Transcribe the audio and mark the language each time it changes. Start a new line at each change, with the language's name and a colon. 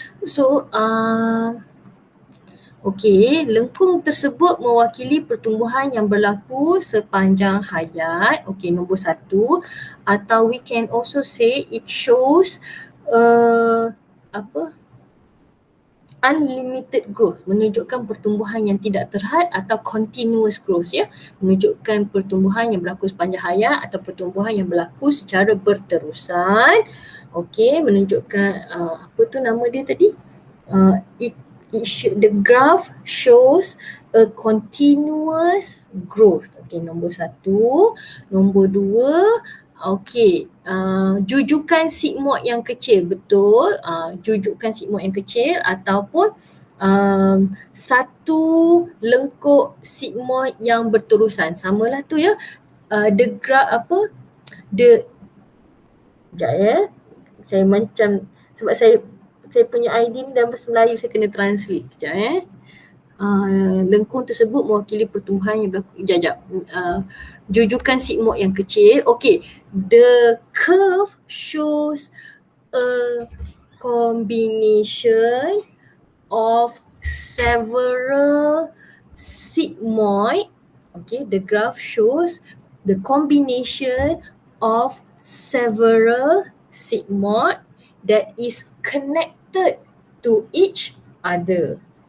Malay: So, okey, lengkung tersebut mewakili pertumbuhan yang berlaku sepanjang hayat. Okey, nombor 1.
English: Atau we can also say it shows apa? Unlimited growth,
Malay: menunjukkan pertumbuhan yang tidak terhad atau
English: continuous growth,
Malay: ya, menunjukkan pertumbuhan yang berlaku sepanjang hayat atau pertumbuhan yang berlaku secara berterusan. Okey, menunjukkan apa tu nama dia tadi?
English: The graph shows a continuous growth.
Malay: Okey, nombor 1. Nombor 2, okey, jujukan sigmoid yang kecil, betul. Jujukan sigmoid yang kecil ataupun satu lengkuk sigmoid yang berterusan. Samalah tu, ya.
English: The graph
Malay: apa? Sekejap, ya. Saya macam, sebab saya punya ID ni dalam bahasa Melayu, saya kena translate. Sekejap, ya. Lengkung tersebut mewakili pertumbuhan yang berlaku. Sekejap. Jujukan sigmoid yang kecil. Okay.
English: The curve shows a combination of several sigmoid. Okay. The graph shows the combination of several sigmoid that is connected to each other.